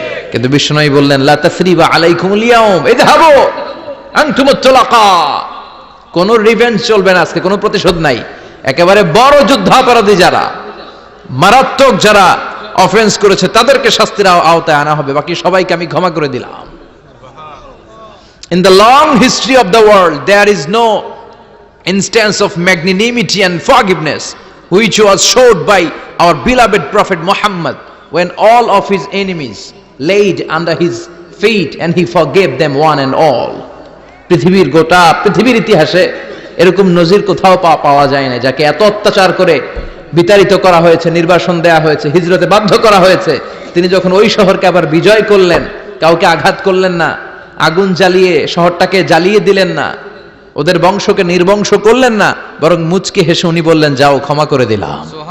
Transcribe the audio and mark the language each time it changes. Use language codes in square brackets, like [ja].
[bn] কিন্তু বিশ্বনবী বললেন [ar] লা তাসরিবা আলাইকুমুল ইয়াউম ইযহাবু আনতুমুত তুলাকা, [bn] কোনো রিভেঞ্জ চলবে না আজকে, কোনো প্রতিশোধ নাই। একেবারে বড় যুদ্ধাপরাধী যারা, মারাত্মক যারা অফেন্স করেছে তাদেরকে শাস্তির আওতায় আনা হবে, বাকি সবাইকে আমি ক্ষমা করে দিলাম। [en] In the long history of the world, there is no instance of magnanimity and forgiveness which was showed by our beloved Prophet Muhammad when all of his enemies laid under his feet and he forgave them one and all. [bn] পৃথিবীর ইতিহাসে এরকম নজির কোথাও পাওয়া যায় না, যাকে এত অত্যাচার করে বিতাড়িত করা হয়েছে, নির্বাসন দেয়া হয়েছে, হিজরতে বাধ্য করা হয়েছে, তিনি যখন ওই শহরকে আবার বিজয় করলেন, কাউকে আঘাত করলেন না, আগুন জ্বালিয়ে শহরটাকে জ্বালিয়ে দিলেন না, ওদের বংশকে নির্বংশ করলেন না, বরং মুচকি হেসে উনি বললেন, যাও ক্ষমা করে দিলাম।